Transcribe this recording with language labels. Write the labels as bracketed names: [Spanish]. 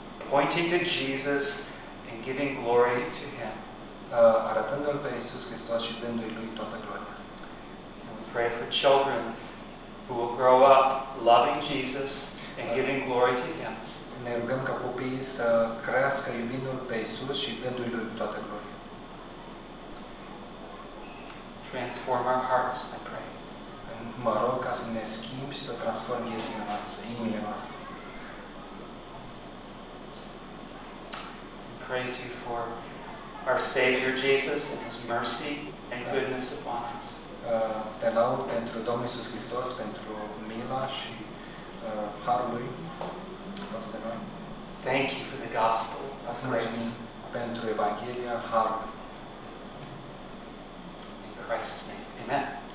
[English] Pointing to Jesus and giving glory to him. [Romanian] Arătându-L pe Iisus Hristos și dându-I Lui toată gloria. [English] And we pray for children who will grow up loving Jesus and giving glory to him. [Romanian] Ne rugăm ca copiii să crească iubindu-L pe Iisus și dându-I Lui toată gloria. [English] Transform our hearts, I pray. [Romanian] Mă rog ca să ne schimbi și să transform viețile noastre, inimile noastre. [English] Praise you for our Savior Jesus and his mercy and goodness upon us. [Romanian] Te laud pentru Domnul Iisus Hristos, pentru mila și harul lui. dumneavoastră, nu? [English] Thank you for the gospel. [Romanian] Ați mulțumit pentru Evanghelia Harului. [English] In Christ's name. Amen.